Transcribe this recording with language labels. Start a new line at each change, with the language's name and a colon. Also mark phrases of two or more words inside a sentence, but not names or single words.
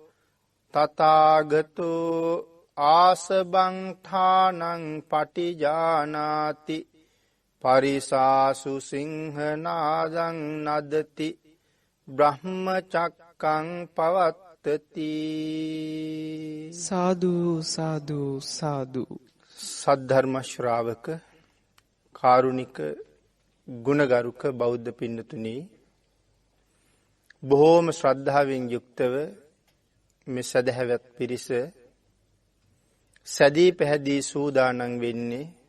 Pali: තථාගතෝ ආසබං ඨානං පටිජානාති පරිසාසු සිංහනාදං නදති බ්‍රහ්මචක්කං පවත්තති
Sinhala: සාදු සාදු සාදු සද්ධර්ම ශ්‍රාවක කාරුණික ගුණගරුක බෞද්ධ පින්නතුනි බොහෝම ශ්‍රද්ධාවෙන් යුක්තව මේ සදහැවත් පිරිස සදී පැහැදී සූදානම් වෙන්නේ